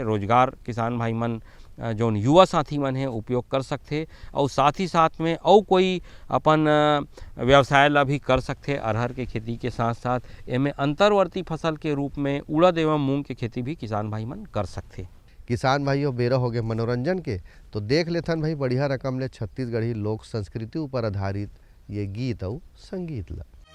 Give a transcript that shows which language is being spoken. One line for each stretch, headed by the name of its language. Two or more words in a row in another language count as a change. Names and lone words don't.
Chhattisgarhi: रोजगार किसान भाई मन जो युवा साथी मन है उपयोग कर सकते और साथ ही साथ में और कोई अपन व्यवसाय ला भी कर सकते। अरहर के खेती के साथ साथ एमें अंतर्वर्ती फसल के रूप में उड़द एवं मूंग के खेती भी किसान भाई मन कर सकते। किसान भाइयों बेरा हो गए मनोरंजन के तो देख लेथन भाई बढ़िया रकम ले छत्तीसगढ़ी लोक संस्कृति ऊपर आधारित ये गीत और संगीत ला।